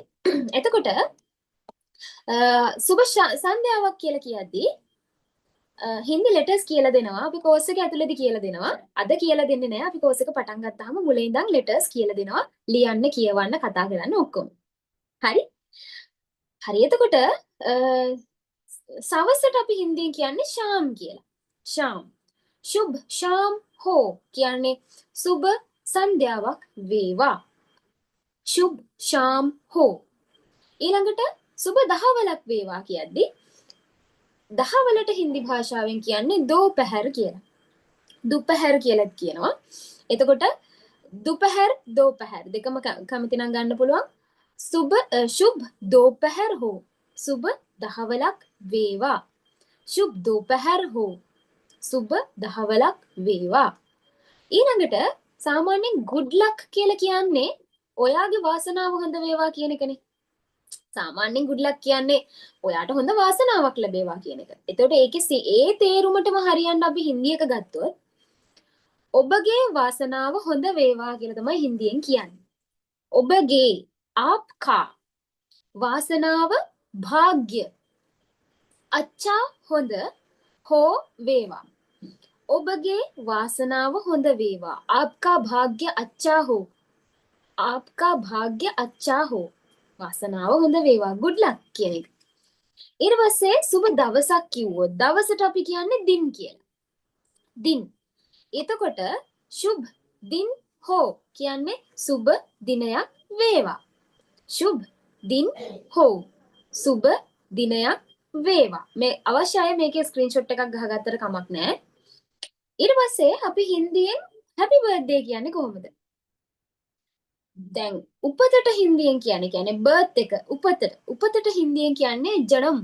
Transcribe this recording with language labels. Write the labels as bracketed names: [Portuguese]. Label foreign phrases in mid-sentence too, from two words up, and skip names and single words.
[Sinhala] එතකොට සුබ සන්ධ්‍යාවක් කියලා කියද්දී හින්දි ලෙටර්ස් කියලා දෙනවා. අපි කෝස් එක ඇතුළේදී කියලා දෙනවා. අද කියලා දෙන්නේ නැහැ. අපි කෝස් එක පටන් ගත්තාම මුලින් ඉඳන් ලෙටර්ස් කියලා දෙනවා. ලියන්න, කියවන්න, කතා කරන්න ඔක්කොම. හරි? හරි. එතකොට සවසට අපි හින්දියෙන් කියන්නේ ශාම් කියලා. ශාම්. [Hindi] शुभ शाम हो [Sinhala] කියන්නේ සුබ සන්ධ්‍යාවක් වේවා. [Hindi] शुभ शाम हो. [Sinhala] ඊළඟට සුබ දහවලක් වේවා කියද්දී දහවලට හින්දි භාෂාවෙන් කියන්නේ දෝපහැර කියලා. දුපහැර කියලාත් කියනවා. එතකොට [Hindi] दुपहर दोपहर [Sinhala] දෙකම කැමති නම් ගන්න පුළුවන්. [Hindi] සුබ शुभ दोपहर हो. [Sinhala] සුබ දහවලක් වේවා. [Hindi] शुभ दोपहर हो. [Sinhala] සුබ දහවලක් වේවා. ඊළඟට සාමාන්‍යයෙන් [English] good luck [Sinhala] කියලා කියන්නේ ඔයාගේ වාසනාව හොඳ වේවා කියන එකනේ. සාමාන්‍යයෙන් [English] good luck [Sinhala] කියන්නේ ඔයාට හොඳ වාසනාවක් ලැබේවා කියන එක. එතකොට ඒකේ ඒ තේරුමටම හරියන්න අපි හින්දි එක ගත්තොත් ඔබගේ වාසනාව හොඳ වේවා කියලා තමයි හින්දියෙන් කියන්නේ. ඔබගේ आपका වාසනාව [Hindi] भाग्य अच्छा [Sinhala] හොඳ හෝ වේවා. ඔබගේ වාසනාව හොඳ වේවා. [Hindi] आपका भाग्य अच्छा हो. आपका भाग्य अच्छा हो. [Sinhala] වාසනාව හොඳ වේවා. [English] good luck [Sinhala] කියන එක. ඊට පස්සේ සුබ දවසක් කිව්වොත් දවසට අපි කියන්නේ දින් කියලා. දින්. එතකොට [Hindi] शुभ दिन हो [Sinhala] කියන්නේ සුබ දිනයක් වේවා. [Hindi] शुभ दिन हो. [Sinhala] සුබ දිනයක් වේවා. මේ අවශ්‍යයි මේකේ ස්ක්‍රීන්ෂොට් එකක් ගහගත්තට කමක් නැහැ. ඊට පස්සේ අපි හින්දියෙන් [English] happy birthday [Sinhala] කියන්නේ කොහොමද? දැන් උපතට හින්දියෙන් කියන්නේ birth එක උපතට හින්දියෙන් කියන්නේ ජනම්.